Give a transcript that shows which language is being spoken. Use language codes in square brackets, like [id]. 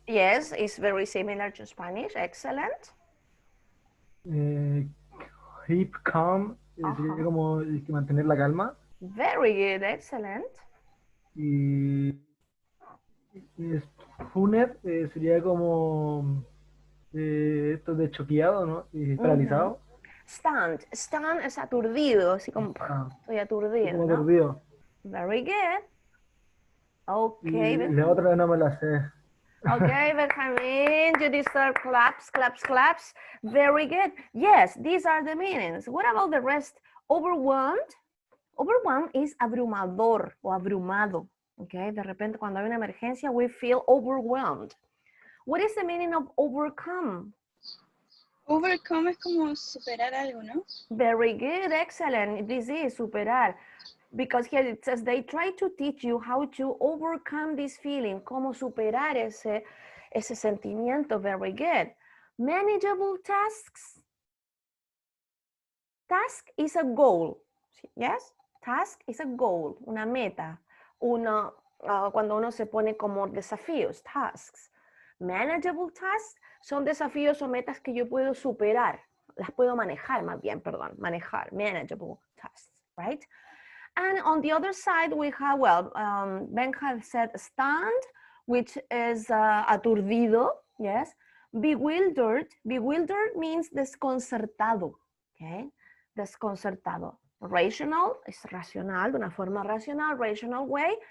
[en] Yes, it's very similar to Spanish. Excellent. [es] Keep calm, sería como mantener la calma. [en] Very good, excellent. [es] Y Funet sería como esto de choqueado, ¿no? Y paralizado. Stunned es aturdido, así como estoy aturdido, como ¿no? aturdido. [en] Very good. Okay. [es] Y la otra no me la sé. [en] Okay, Benjamin, you deserve claps. Very good. Yes, these are the meanings. What about the rest? Overwhelmed? Overwhelmed is [es] abrumador o abrumado. Okay, de repente cuando hay una emergencia, [en] we feel overwhelmed. What is the meaning of overcome? [es] Overcome es como superar algo, ¿no? [en] Very good, excellent. This is superar. Because here it says they try to teach you how to overcome this feeling, [es] cómo superar ese sentimiento. [en] Very good. Manageable tasks. Task is a goal. Yes? Task is a goal, [es] una meta. Cuando uno se pone como desafíos, tasks. Manageable tasks son desafíos o metas que yo puedo superar. Las puedo manejar, más bien, perdón. [en] Manejar, manageable tasks, right? And on the other side, we have, well, Ben has said stand, which is aturdido, yes. Bewildered, bewildered means desconcertado, okay. [es] Desconcertado. Rational is racional, de una forma racional, [en] rational way.